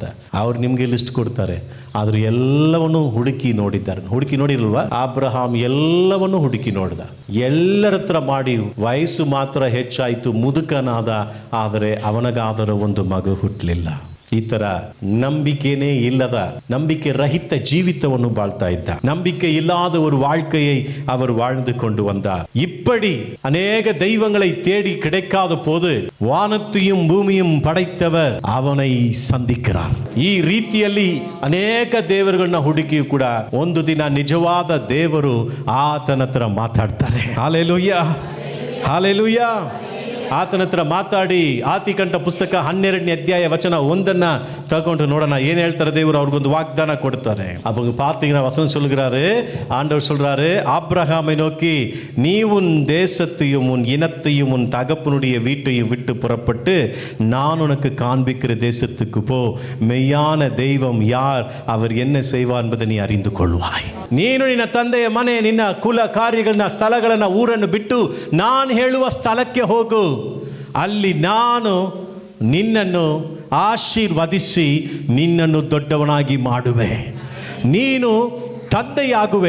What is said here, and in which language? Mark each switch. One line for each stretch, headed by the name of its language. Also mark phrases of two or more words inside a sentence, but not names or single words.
Kannada: ಅವ್ರು ನಿಮಗೆ ಲಿಸ್ಟ್ ಕೊಡ್ತಾರೆ. ಆದರೂ ಎಲ್ಲವನ್ನು ಹುಡುಕಿ ನೋಡಿದ್ದಾರೆ. ಹುಡುಕಿ ನೋಡಿರಲ್ವಾ? ಅಬ್ರಹಾಂ ಎಲ್ಲವನ್ನು ಹುಡುಕಿ ನೋಡಿದ. ಎಲ್ಲರ ಹತ್ರ ಮಾಡಿ ವಯಸ್ಸು ಮಾತ್ರ ಹೆಚ್ಚಾಯಿತು, ಮುದುಕನಾದ. ಆದರೆ ಅವನಿಗಾದರೂ ಒಂದು ಮಗು ಹುಟ್ಟಲಿಲ್ಲ. ಈ ತರ ನಂಬಿಕೆನೇ ಇಲ್ಲದ, ನಂಬಿಕೆ ರಹಿತ ಜೀವಿತವನ್ನು ಬಾಳ್ತಾ ಇದ್ದ.
Tamil: ನಂಬಿಕೆ இல்லாத ஒரு வாழ்க்கையை அவர் வாழ்ந்து கொண்டு வந்தார். இப்படி அநேக தெய்வங்களை தேடி கிடைக்காத போது வானத்தையும் பூமியும் படைத்தவர் ಅವனை சந்திக்கிறார்.
Kannada: ಈ ರೀತಿಯಲ್ಲಿ ಅನೇಕ ದೇವರುಗಳನ್ನ ಹುಡುಕಿಯೂ ಕೂಡ ಒಂದು ದಿನ ನಿಜವಾದ ದೇವರು ಆತನ ಹತ್ರ ಮಾತಾಡ್ತಾರೆ. ಹಲ್ಲೆಲೂಯಾ, ಹಲ್ಲೆಲೂಯಾ. ಆತನ ಹತ್ರ ಮಾತಾಡಿ ಆದಿಕಾಂಡ ಪುಸ್ತಕ 12ನೇ ಅಧ್ಯಾಯ ವಚನ 1 ತಗೊಂಡು ನೋಡೋಣ. ಏನ್ ಹೇಳ್ತಾರೆ ದೇವರು? ಅವ್ರಿಗೊಂದು வாഗ്தான கொடுத்தாரு.
Tamil: அவங்க பார்த்தீங்கன்னா வசனம் சொல்கிறாரு, ஆண்டவர் சொல்றாரு, ஆபிரகாமை நோக்கி, நீ உன் தேசத்தையும் உன் இனத்தையும் உன் தகப்பனுடைய வீட்டையும் விட்டு புறப்பட்டு நான் உனக்கு காண்பிக்கிற தேசத்துக்கு போ. மெய்யான தெய்வம் யார், அவர் என்ன செய்வார் என்பதை நீ அறிந்து கொள்வாய்.
Kannada: ನೀನು ನಿನ್ನ ತಂದೆಯ ಮನೆ, ನಿನ್ನ ಕುಲ ಕಾರ್ಯಗಳನ್ನ, ಸ್ಥಳಗಳನ್ನ, ಊರನ್ನು ಬಿಟ್ಟು ನಾನು ಹೇಳುವ ಸ್ಥಳಕ್ಕೆ ಹೋಗು. ಅಲ್ಲಿ ನಾನು ನಿನ್ನನ್ನು ಆಶೀರ್ವದಿಸಿ ನಿನ್ನನ್ನು ದೊಡ್ಡವನಾಗಿ ಮಾಡುವೆ. ನೀನು ತಂದೆಯಾಗುವೆ.